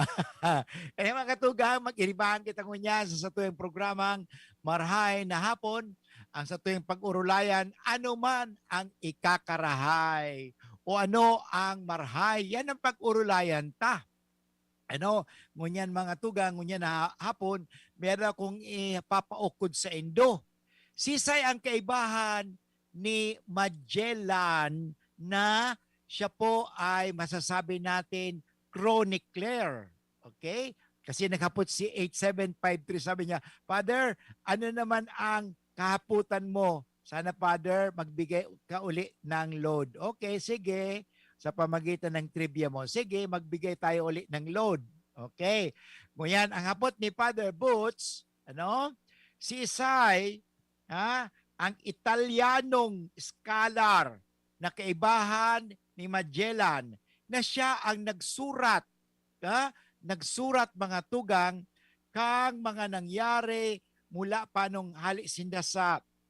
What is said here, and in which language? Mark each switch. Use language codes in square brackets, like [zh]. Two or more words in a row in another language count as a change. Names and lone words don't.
[bik] Kaya mga tugang, mag-iribahan kita ngunyan sa tuyong programang Marhay na Hapon, ang sa tuyong pag-urulayan, ano man ang ikakarahay o ano ang marhay. Yan ang pag-urulayan ta. Ano, ngunyan mga tugang, ngunyan na hapon, meron akong ipapaukod sa Indo. Sisay ang kaibahan [tl] ni Magellan na siya po ay masasabi natin chronicler. Okay? [bik] Kasi naghapot si 8753, sabi niya, Father, ano naman ang kahaputan mo? [tl] Sana, Father, magbigay ka uli ng load. Okay, sige. Sa pamagitan ng trivia mo. Sige, magbigay tayo uli ng load. Okay. Ngayon, ang hapot ni Father Boots, ano? [bik] Si Isay, ang Italianong scholar na kaibahan ni Magellan na siya ang nagsurat, nagsurat mga tugang kang mga nangyari [tl] mula pa nung [bik] halisinda sa